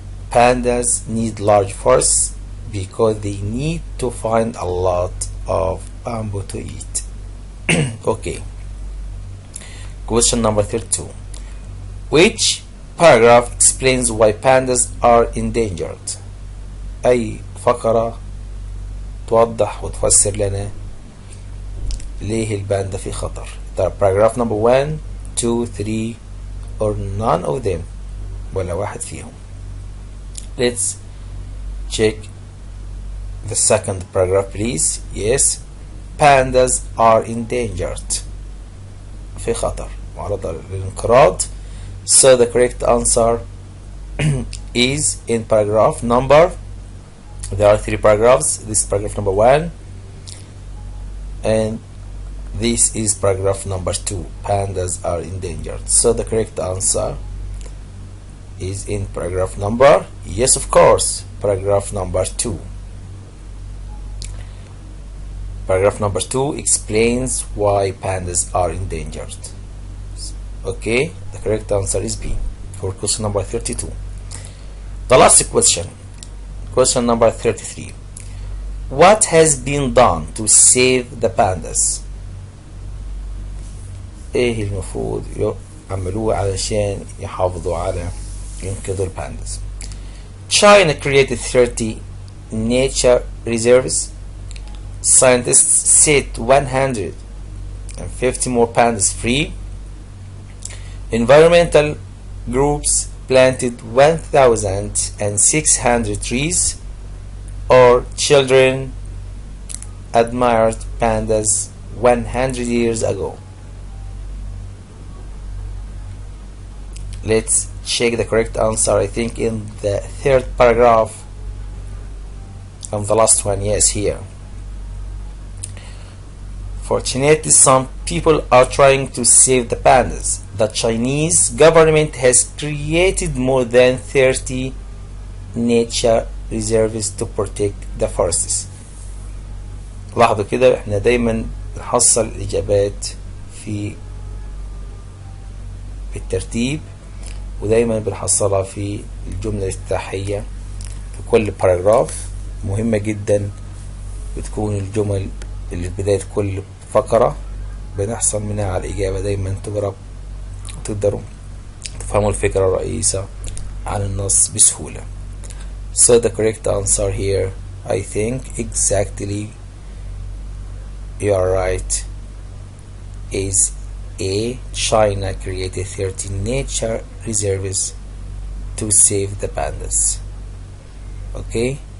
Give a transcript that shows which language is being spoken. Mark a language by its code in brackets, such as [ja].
[en] Pandas need large forests because they need to find a lot of bamboo to eat. Okay. Question number 32. Which paragraph explains why pandas are endangered? [ar] أي فقرة توضح وتفسر لنا ليه الباندا في خطر؟ [en] paragraph number 1, 2, 3 or none of them، [ar] ولا واحد فيهم. [en] Let's check the second paragraph please. Yes, pandas are endangered، [ar] في خطر معرضة للانقراض. [en] So the correct answer is in paragraph number, there are 3 paragraphs. This is paragraph number 1 and this is paragraph number 2. Pandas are endangered. So the correct answer is in paragraph number, yes of course, paragraph number 2. Paragraph number 2 explains why pandas are endangered. Okay, the correct answer is B for question number 32. The last question, question number 33. What has been done to save the pandas? [ar] ايه المفروض يعملوه علشان يحافظوا على ينقذوا البانداس؟ [en] China created 30 nature reserves. Scientists set 150 more pandas free. Environmental groups planted 1,600 trees. Or children admired pandas 100 years ago. Let's check the correct answer. I think in the third paragraph of the last one. Yes, here. Fortunately, some people are trying to save the pandas. The Chinese government has created more than 30 nature reserves to protect the forests. [ar] لاحظوا كده احنا دايما نحصل الإجابات في بالترتيب ودايما بنحصلها في الجملة الافتتاحية في كل باراجراف. مهمة جدا بتكون الجمل اللي في بداية كل فقرة بنحصل منها على الإجابة. دايما تقرب وتقدروا تفهموا الفكرة الرئيسة عن النص بسهولة. [en] So the correct answer here, I think exactly you are right, is A. China created 13 nature reserves to save the pandas. Okay?